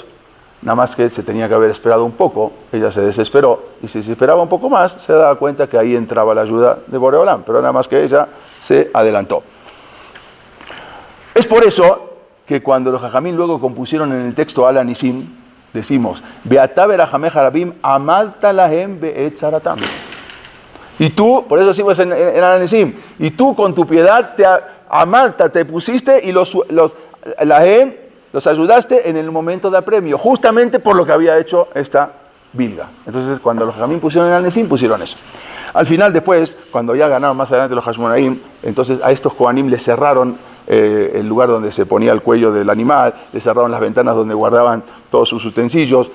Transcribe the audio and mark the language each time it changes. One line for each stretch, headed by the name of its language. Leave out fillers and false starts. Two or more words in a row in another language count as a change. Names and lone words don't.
Spanish: Nada más que se tenía que haber esperado un poco. Ella se desesperó. Y si se esperaba un poco más, se daba cuenta que ahí entraba la ayuda de Boreolam. Pero nada más que ella se adelantó. Es por eso que cuando los Jajamín luego compusieron en el texto Al Anisim, decimos,
Hebrew: ואתה ברחמיך הרבים עמדת להם בעת צרתם.
Spanish: Y tú, por eso decimos en Al Anisim, y tú con tu piedad te pusiste y los ayudaste en el momento de apremio, justamente por lo que había hecho esta Bilga. Entonces, cuando los Jajamín pusieron en Al Anisim, pusieron eso. Al final, después, cuando ya ganaron más adelante los Hashmonaim, entonces a estos Kohanim les cerraron el lugar donde se ponía el cuello del animal, le cerraron las ventanas donde guardaban todos sus utensilios.